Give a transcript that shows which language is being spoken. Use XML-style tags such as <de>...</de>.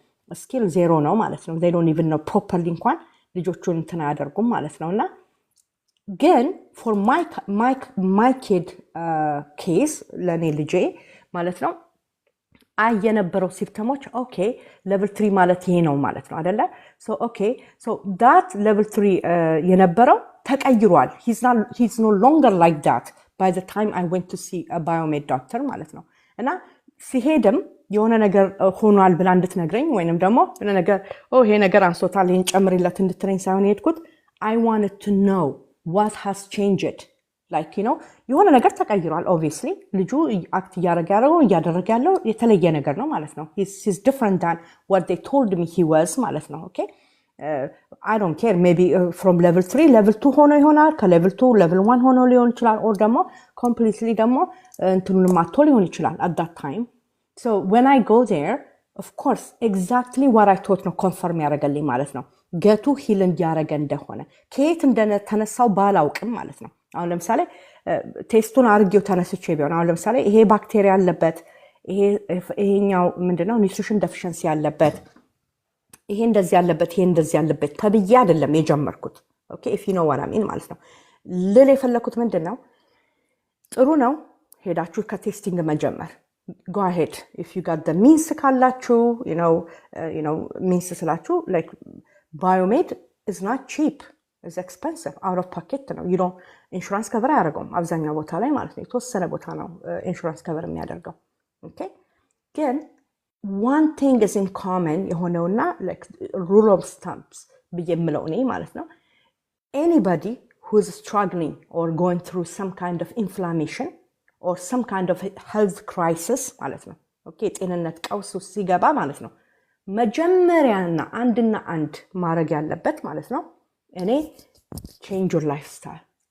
<am>ስኪል ዜሮ ነው ማለት ነው።</am> <en>they don't even know properly</en> <am>እንኳን ልጆቹን እንትን አያደርጉም ማለት ነውና ግን</am> <en>for my kid case</en> <am>ለኔ ልጄ ማለት ነው የነበረው ሲምፕተሞች ኦኬ ሌቭል 3 ማለት ይሄ ነው ማለት ነው አይደለ?</am> <en>so okay so that level 3</en> <am>የነበረው ተቀይሯል።</am> <en>he's no longer like that by the time I went to see a biomed doctor ማለት ነው። እና</en> <am>ሲሄድም የሆነ ነገር ሆኗል ብላ እንድትነግረኝ ወይንም ደግሞ የሆነ ነገር ይሄ ነገር አንሶታል ይሄን ጨምሪለት እንድትለኝ ሳይሆን የሄድኩት</am> <en>I wanted to know what has changed.</en> <am>Like, የሆነ ነገር ተቀይሯል obviously ልጁ አክት እያደረገ ያለው የተለየ ነገር ነው ማለት ነው.</am> <en>He's different than what they told me he was</en> <am>ማለት ነው.</am> <en>Okay? I don't care. Maybe from level 3, level 2</en> <am>ሆኖ ይሆናል. ከlevel 2, level 1 ሆኖ ሊሆን ይችላል. Or ደግሞ completely ደግሞ እንትኑን ማጥቶ ሊሆን ይችላል</am> <en>at that time. So when I go there, of course, exactly what I thought ነው confirm</en> <am>ያደረገልኝ ማለት ነው. ገቱ ሂል እንዲያደረገ እንደሆነ ከየት እንደተነሳው ባላውቅም ማለት ነው። አሁን ለምሳሌ ቴስቱን አርጌው ተነስቼ ቢሆን አሁን ለምሳሌ ይሄ ባክቴሪያ ያለበት ይሄኛው ምንድነው ኒውትሪሽን ዴፊሺየንሲ ያለበት ይሄ እንደዚህ ያለበት ይሄ እንደዚህ ያለበት ተብዬ አይደለም የጀመርኩት። ኦኬ</am> <en>if you know what I mean</en> <am>ማለት ነው። ልል የፈለኩት ምንድነው ጥሩ ነው ሄዳችሁ ከቴስቲንግ መጀመር</am> <en>go ahead if you got the means</en> <am>ካላችሁ you know means ስላችሁ</am> <en>like Biomed is not cheap. It's expensive. Out of pocket ነው. You don't</en> <am>insurance cover አያደርገውም አብዛኛው ቦታ ላይ ማለት ነው። የተወሰነ ቦታ ነው insurance cover የሚያደርገው.</am> <en>Okay? ግን one thing is in common የሆነውና like rule of thumbs</en> <am>ብዬ የምለው እኔ ማለት ነው.</am> <en>Anybody who is struggling or going through some kind of inflammation or some kind of health crisis</en> <am>ማለት ነው. Okay? ጤንነት ቀውስ ሲገባ ማለት ነው. መጀመሪያና አንድና አንድ ማድረግ ያለበት ማለት ነው እኔ</am> <en>change your lifestyle.</en>